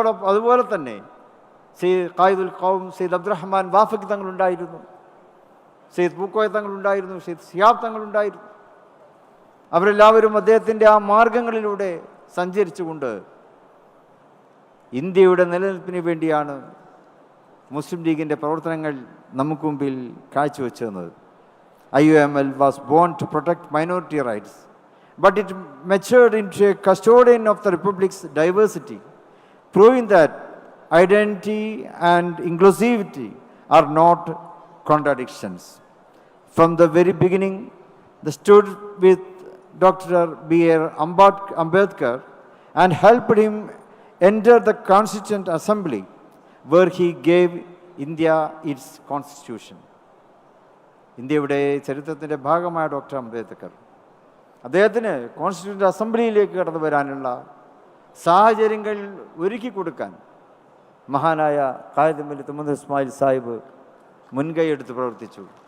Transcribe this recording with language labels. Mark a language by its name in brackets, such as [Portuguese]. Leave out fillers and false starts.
[Malayalam] അതുപോലെ തന്നെ സെയ്ദ് ഖായിദുൽ ഖൗം സെയ്ദ് അബ്ദുറഹ്മാൻ വാഫിഖ് തങ്ങളുണ്ടായിരുന്നു, സെയ്ദ് പൂക്കോയ തങ്ങളുണ്ടായിരുന്നു, സെയ്ദ് സിയാബ് തങ്ങളുണ്ടായിരുന്നു. അവരെല്ലാവരും അദ്ദേഹത്തിൻ്റെ ആ മാർഗങ്ങളിലൂടെ സഞ്ചരിച്ചുകൊണ്ട് ഇന്ത്യയുടെ നിലനിൽപ്പിന് വേണ്ടിയാണ് മുസ്ലിം ലീഗിൻ്റെ പ്രവർത്തനങ്ങൾ നമുക്ക് മുമ്പിൽ കാഴ്ചവെച്ചത്. [English] IUML was born to protect minority rights, but it matured into a custodian of the Republic's diversity, proving that identity and inclusivity are not contradictions. From the very beginning, they stood with Dr. B.R. Ambedkar and helped him enter the Constituent Assembly, where he gave India its constitution. [Malayalam] ഇന്ത്യയുടെ ചരിത്രത്തിൻ്റെ ഭാഗമായ doctor Ambedkar അദ്ദേഹത്തിന് constituent അസംബ്ലിയിലേക്ക് കടന്നു വരാനുള്ള സാഹചര്യങ്ങൾ ഒരുക്കി കൊടുക്കാൻ മഹാനായ ഖായിദ് മില്ലത്ത് മുഹമ്മദ് ഇസ്മായിൽ സാഹിബ് മുൻകൈയെടുത്ത് പ്രവർത്തിച്ചു.